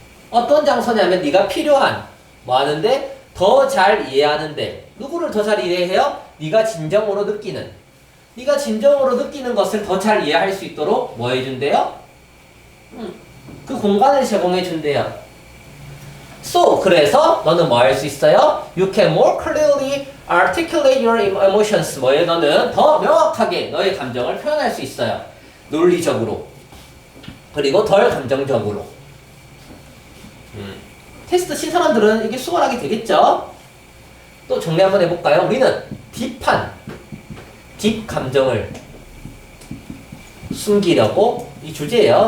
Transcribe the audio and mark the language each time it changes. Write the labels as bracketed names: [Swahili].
[Korean] 어떤 장소냐면 네가 필요한 뭐 하는데 더 잘 이해하는데 누구를 더 잘 이해해요? 네가 진정으로 느끼는 네가 진정으로 느끼는 것을 더 잘 이해할 수 있도록 뭐 해준대요? 그 공간을 제공해 준대요. So 그래서 너는 뭐 할 수 있어요? [English] You can more clearly articulate your emotions. [Korean] 뭐예요? 너는 더 명확하게 너의 감정을 표현할 수 있어요. 논리적으로 그리고 덜 감정적으로. 테스트 친 사람들은 이게 수월하게 되겠죠? 또 정리 한번 해볼까요? 우리는 딥 감정을 숨기려고, 이 주제예요.